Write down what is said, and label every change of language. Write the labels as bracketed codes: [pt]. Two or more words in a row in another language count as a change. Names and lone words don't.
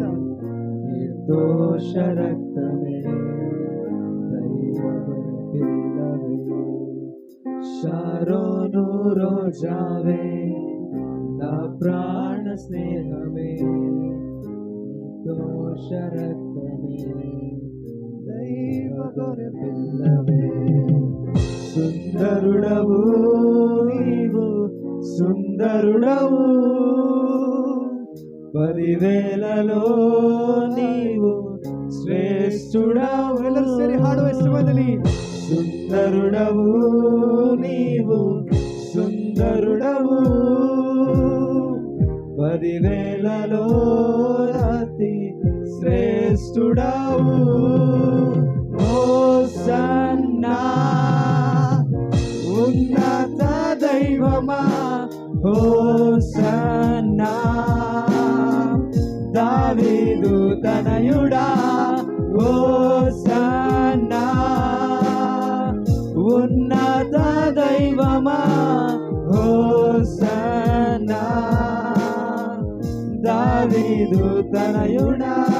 [te] నిర్దోష రక్తవే దైవవర పిల్లవే శారోను రోజావె నా ప్రాణ స్నేహవే నిర్దోష రక్తవే దైవవర పిల్లవే సుందరుడవు నీవు సుందరుడవు పదివేలలో నీవు శ్రేష్ఠుడవు. [kn] ಎಲ್ಲರೂ ಸೇರಿ ಹಾಡುವ ಸಮಯದಲ್ಲಿ [te] సుందరుడవు నీవు సుందరుడవు పదివేలలో అతి శ్రేష్ఠుడవు. హోసన్నా ఉన్నత దైవమా హోసన్నా దావీదు తనయుడా హోసన్నా ఉన్నత దైవమా హోసన్నా దావీదు తనయుడా.